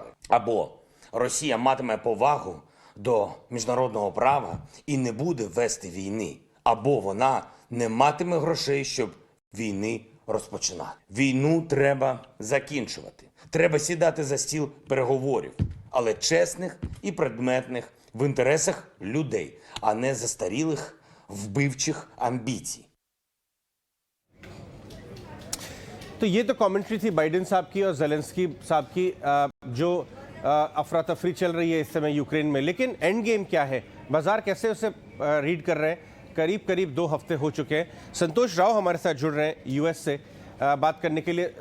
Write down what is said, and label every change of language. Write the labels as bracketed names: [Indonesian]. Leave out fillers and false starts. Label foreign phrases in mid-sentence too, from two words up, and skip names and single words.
[Ukrainian] Або Росія матиме повагу до міжнародного права і не буде вести війни, або вона не матиме грошей, щоб війни розпочинати. Війну треба закінчувати. Треба сідати за стіл переговорів, але чесних і предметних в інтересах людей, а не застарілих вбивчих амбіцій. [Hindi] तो ये तो कमेंट्री थी बाइडेन साहब की और जेलेंस्की साहब की, जो अफरा तफरी चल रही है इस समय यूक्रेन में। लेकिन [English] end game [Hindi] क्या है, बाजार कैसे उसे रीड कर रहे हैं? करीब करीब 2 हफ्ते हो चुके हैं। संतोष राव हमारे साथ जुड़ रहे हैं यूएस से बात करने के लिए।